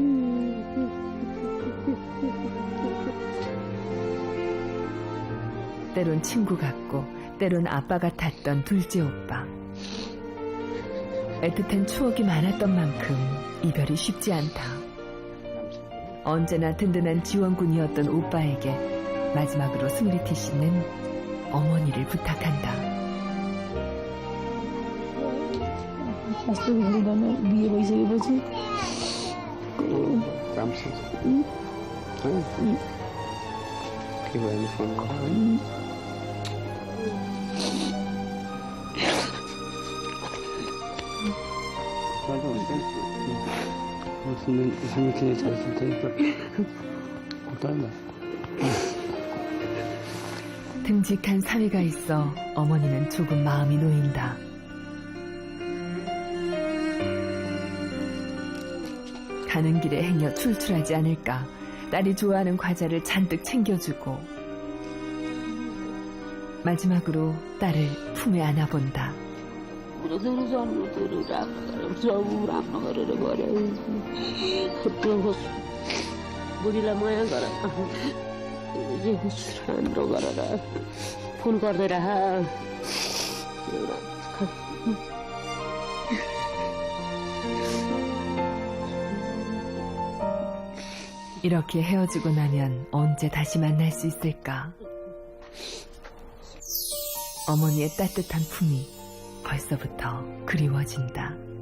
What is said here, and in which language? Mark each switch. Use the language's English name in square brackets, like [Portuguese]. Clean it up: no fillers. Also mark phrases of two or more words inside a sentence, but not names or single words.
[Korean] 때론 친구 같고 때론 아빠 같았던 둘째 오빠. 애틋한 추억이 많았던 만큼 이별이 쉽지 않다. 언제나 든든한 지원군이었던 오빠에게 마지막으로 스미리티 씨는 어머니를 부탁한다. [Nepali] बिहे भइसकेपछि के भयो भने फोन गर [Korean] 스미리티에 잘 있을 테니까 걱정하지 마. 듬직한 사위가 있어 어머니는 조금 마음이 놓인다. 가는 길에 행여 출출하지 않을까 딸이 좋아하는 과자를 잔뜩 챙겨주고 마지막으로 딸을 품에 안아본다. [Nepali] बुढीलाई माया गर जे होस् राम्रो गरेर फोन गर्दै रह [Korean] 이렇게 헤어지고 나면 언제 다시 만날 수 있을까? 어머니의 따뜻한 품이 벌써부터 그리워진다.